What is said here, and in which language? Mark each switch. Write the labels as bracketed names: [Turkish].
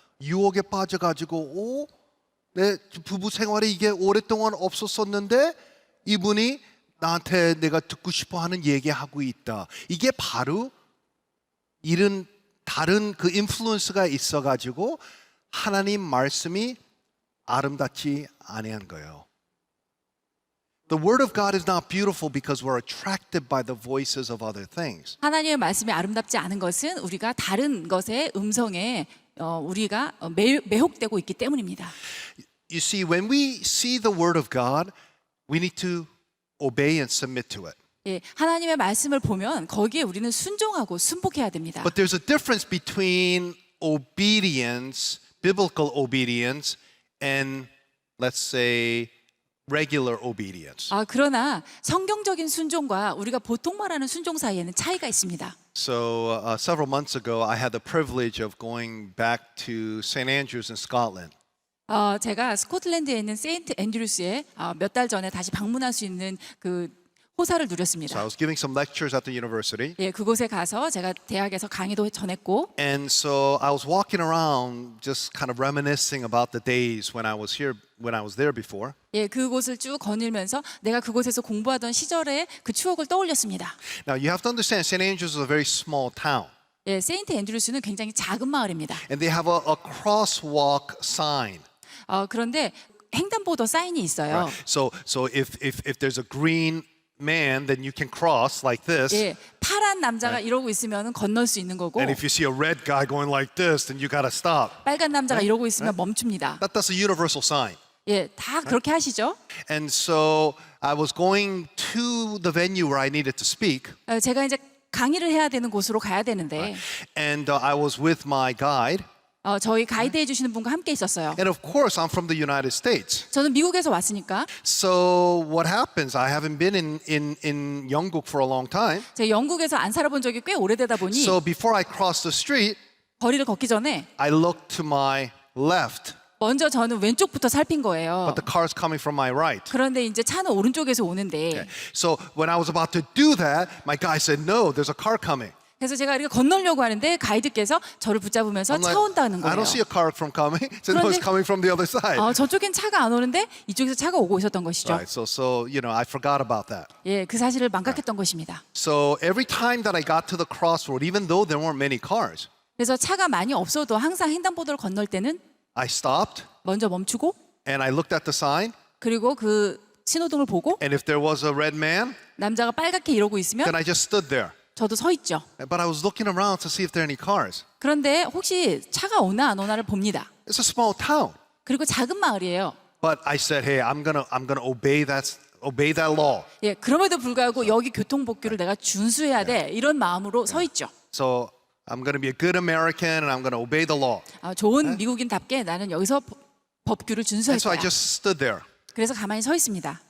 [Korean] 유혹에 빠져가지고 내 부부 생활에 이게 오랫동안 없었었는데 이분이 나한테 내가 듣고 싶어하는 얘기하고 있다. 이게 바로 이런 다른 그 인플루언스가 있어가지고 하나님 말씀이 아름답지 아니한 거예요. [English] The word of God is not beautiful because we're attracted by the voices of other things. [Korean] 하나님의 말씀이 아름답지 않은 것은 우리가 다른 것의 음성에 우리가 매혹되고 있기 때문입니다. [English] You see, when we see the word of God, we need to obey and submit to it. [Korean] 예, 하나님의 말씀을 보면 거기에 우리는 순종하고 순복해야 됩니다. [English] But there's a difference between obedience, biblical obedience, and let's say regular obedience. [Korean] 그러나 성경적인 순종과 우리가 보통 말하는 순종 사이에는 차이가 있습니다. [English] So several months ago, I had the privilege of going back to St. Andrews in Scotland. [Korean] 제가 스코틀랜드에 있는 세인트 앤드루스에 몇 달 전에 다시 방문할 수 있는 그 호사를 [English] So I [Korean] 누렸습니다. [English] was giving some lectures at the university. [Korean] 예, 그곳에 가서 제가 대학에서 강의도 전했고, [English] And so I was walking around just kind of reminiscing about the days when I was there before. [Korean] 예, 그곳을 쭉 거닐면서 내가 그곳에서 공부하던 시절의 그 추억을 떠올렸습니다. [English] Now you have to understand, St. Andrews is a very small town. [Korean] 예, 세인트 앤드루스는 굉장히 작은 마을입니다. [English] And they have a crosswalk sign. [Korean] 그런데 횡단보도 사인이 있어요. [English] Right? So if there's a green man, then you can cross like this. [Korean] 예, 파란 남자가 이러고 있으면 건널 수 있는 거고, [English] And if you see a red guy going like this, then you gotta stop. [Korean] 빨간 남자가 이러고 있으면 멈춥니다. [English] That's a universal sign. [Korean] 예, 다 그렇게 하시죠. [English] And so I was going to the venue where I needed to speak, [Korean] 제가 이제 강의를 해야 되는 곳으로 가야 되는데, [English] and I was with my guide. [Korean] 저희 가이드 해주시는 분과 함께 있었어요. [English] And of course, I'm from the United States. [Korean] 저는 미국에서 왔으니까 [English] So what happens? I haven't been in 영국 for a long time. [Korean] 제가 영국에서 안 살아본 적이 꽤 오래되다 보니 [English] So before I crossed the street, [Korean] 거리를 걷기 전에 [English] I looked to my left, [Korean] 먼저 저는 왼쪽부터 살핀 거예요. [English] but the car's coming from my right. [Korean] 그런데 이제 차는 오른쪽에서 오는데, [English] So when I was about to do that, my guy said, "No, there's a car coming." [Korean] 그래서 제가 이렇게 건너려고 하는데 가이드께서 저를 붙잡으면서 [English] I'm [Korean] 차 [English] like, [Korean] 온다는 [English] I don't see a car from coming. So no, it's [Korean] 그런데- [English] coming from the other side. [Korean] 저쪽엔 차가 안 오는데 이쪽에서 차가 오고 있었던 것이죠. [English] Right. So I forgot about that. [Korean] 예, 그 사실을 망각했던 것입니다. [English] So every time that I got to the crossroad, even though there weren't many cars, [Korean] 그래서 차가 많이 없어도 항상 횡단보도를 건널 때는 [English] I stopped [Korean] 먼저 멈추고 [English] and I looked at the sign. [Korean] 그리고 그 신호등을 보고 [English] And if there was a red man, [Korean] 남자가 빨갛게 이러고 있으면 [English] then I just stood there. [Korean] 저도 서 있죠. [English] But I was looking around to see if there are any cars. [Korean] 그런데 혹시 차가 오나 안 오나를 봅니다. [English] It's a small town. [Korean] 그리고 작은 마을이에요. [English] But I said, hey, I'm gonna obey that law. [Korean] 예, 그럼에도 불구하고 여기 교통법규를 내가 준수해야 돼. 이런 마음으로 서 있죠. [English] So I'm gonna be a good American and I'm gonna obey the law. [Korean] 좋은 미국인답게 나는 여기서 법규를 준수할 [English] And so I [Korean] 거야. [English] just stood there. [Korean] 그래서 가만히 서 있습니다.